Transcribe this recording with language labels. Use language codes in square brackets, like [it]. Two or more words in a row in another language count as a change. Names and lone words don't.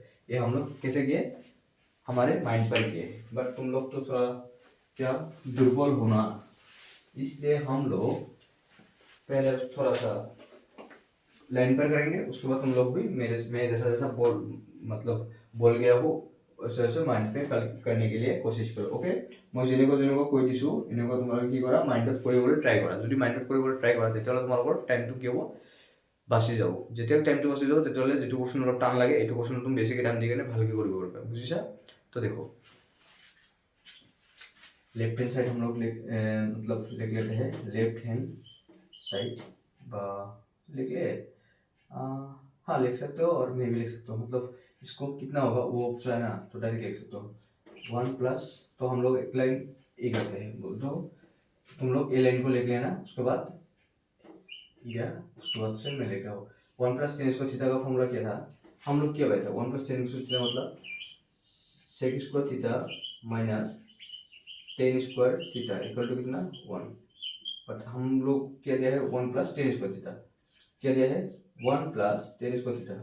[hi] ये हम लोग कैसे किए, हमारे माइंड पर किए, बट तुम लोग तो थोड़ा क्या दुर्बल होना, इसलिए हम लोग पहले थोड़ा सा लाइन पर करेंगे, उसके बाद तुम लोग भी मैं जैसा जैसा बोल गया वो वैसे वैसे माइंड पे करने के लिए कोशिश करो। [as] ओके, मैं যেনেকুৱা কৈ দিছোঁ এনেকুৱা তোমালোকে কি কৰা, মাইণ্ডত কৰিবলৈ ট্ৰাই কৰা। যদি মাইণ্ডত কৰিবলৈ ট্ৰাই কৰা তেতিয়াহ'লে তোমালোকৰ টাইমটো কি হ'ব, বাচি যাব। যেতিয়া টাইমটো বাচি যাব তেতিয়াহ'লে যিটো কোৱেশ্যন অলপ টান লাগে এইটো কোৱেশ্যন তুমি বেছিকৈ টাইম দি কিনে ভালকৈ কৰিব পাৰিবা। বুজিছা? [hi] तो देखो [en] left hand side [hi] हम लोग लिख लेते हैं, [en] left hand side [hi] लिख ले, हाँ लिख सकते हो और नहीं भी लिख सकते हो, मतलब इसको कितना होगा वो जो है ना, तो डायरेक्ट लिख सकते हो 1 प्लस, तो हम लोग एक लाइन ए करते हैं, बोल दो तुम लोग ए लाइन को लिख लेना, उसके बाद या उसके बाद से मैं लेके आओ 1 [en] plus tan square theta [hi] का फॉर्मूला क्या था, हम लोग क्या था 1 [en] plus tan square theta [hi] मतलब [en] sec square theta minus tan square theta equal to [hi] कितना 1, बट हम लोग क्या दिया है 1 [en] plus tan square theta, [hi] क्या दिया है 1 [en] plus tan square theta.